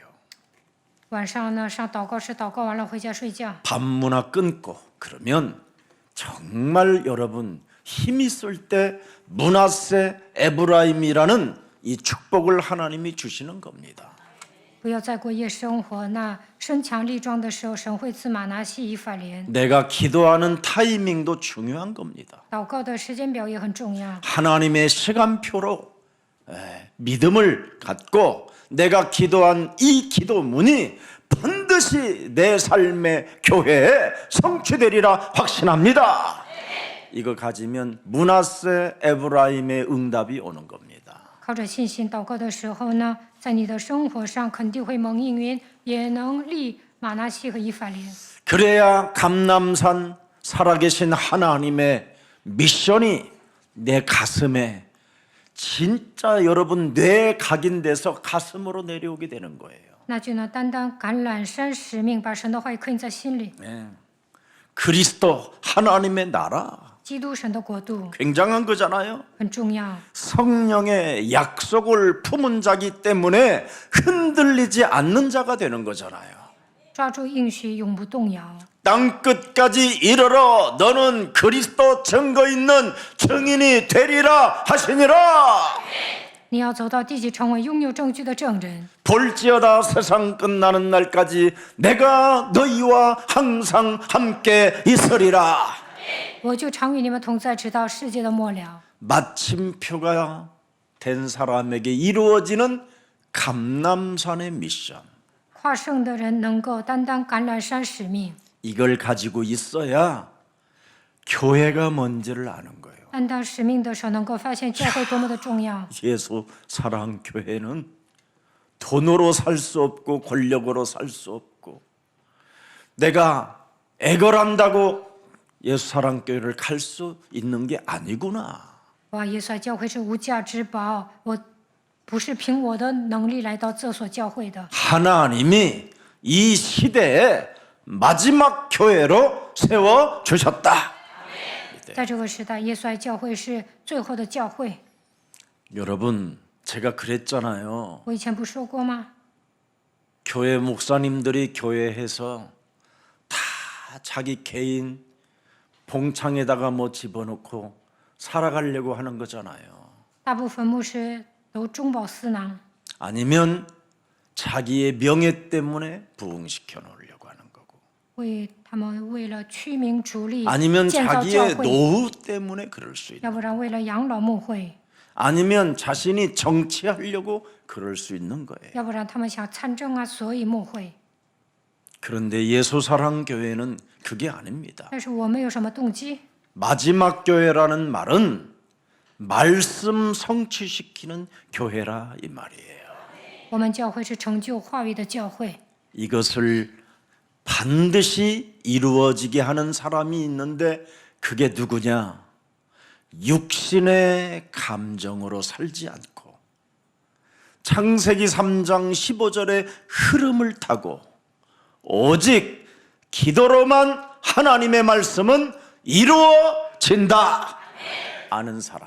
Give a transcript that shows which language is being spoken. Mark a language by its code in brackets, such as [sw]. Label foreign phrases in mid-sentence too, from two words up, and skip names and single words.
[zh] 晚上呢，上祷告室祷告完了回家睡觉。 [ko] 밤문화 끊고 그러면 정말 여러분 힘 있을 때 므낫세 에브라임이라는 이 축복을 하나님이 주시는 겁니다. [zh] 不要再过夜生活。那身强力壮的时候，神会赐马拿西以法莲。 [ko] 내가 기도하는 타이밍도 중요한 겁니다. [zh] 祷告的时间表也很重要。 [ko] 하나님의 시간표로 믿음을 갖고 내가 기도한 이 기도문이 반드시 내 삶의 교회에 성취되리라 확신합니다. 이거 가지면 므낫세 에브라임의 응답이 오는 겁니다. [zh] 靠着信心祷告的时候呢，在你的生活上肯定会蒙应允，也能立马拿西和以法莲。 [ko] 그래야 감람산 살아계신 하나님의 미션이 내 가슴에 진짜 여러분 뇌에 각인돼서 가슴으로 내려오게 되는 거예요. [zh] 那就能担当橄榄山使命，把神的话语刻印在心里。 [ko] 그리스도 하나님의 나라 [zh] 基督神的国度 [ko] 굉장한 거잖아요. [zh] 很重要， [ko] 성령의 약속을 품은 자기 때문에 흔들리지 않는 자가 되는 거잖아요. [zh] 抓住应许，永不动摇。 [ko] 땅 끝까지 이르러 너는 그리스도 증거 있는 증인이 되리라 하시니라. [zh] 你要走到地极，成为拥有证据的证人。 [ko] 볼지어다 세상 끝나는 날까지 내가 너희와 항상 함께 있으리라. [zh] 我就常与你们同在，直到世界的末了。 [ko] 마침표가 된 사람에게 이루어지는 감람산의 미션. [zh] 跨胜的人能够担当橄榄山使命， [ko] 이걸 가지고 있어야 교회가 뭔지를 아는 거예요. [zh] 担当使命的时候，能够发现教会多么的重要。 [ko] 예수 사랑 교회는 돈으로 살 수 없고 권력으로 살 수 없고 내가 애걸한다고 예수 사랑 교회를 갈 수 있는 게 아니구나. [zh] 哇，耶稣爱教会是无价之宝，我不是凭我的能力来到这所教会的。 [ko] 하나님이 이 시대에 마지막 교회로 세워 주셨다. [zh] 在这个时代，耶稣爱教会是最后的教会。 [ko] 여러분, 제가 그랬잖아요. [zh] 我以前不说过吗？ [ko] 교회 목사님들이 교회에서 다 자기 개인 봉창에다가 뭐 집어넣고 살아가려고 하는 거잖아요. [zh] 大部分牧师都中饱私囊， [ko] 아니면 자기의 명예 때문에 부흥시켜 놓으려고 하는 거고. [zh] 他们为了驱名逐利， [ko] 아니면 [zh] 建造教 [ko] 자기의 [zh] 会， [ko] 노후 때문에 그럴 수 있는. [zh] 要不然为了养老牧会， [ko] 아니면 자신이 정치하려고 그럴 수 있는 거예요. [zh] 要不然他们想参政啊，所以牧会。 [ko] 그런데 예수사랑 교회는 그게 아닙니다. [zh] 但是我没有什么动机。 [ko] 마지막 교회라는 말은 말씀 성취시키는 교회라 이 말이에요. [zh] 我们教会是成就话语的教会， [ko] 이것을 반드시 이루어지게 하는 사람이 있는데 그게 누구냐? 육신의 감정으로 살지 않고 창세기 3장 15절의 흐름을 타고 오직 기도로만 하나님의 말씀은 이루어진다 아는 사람.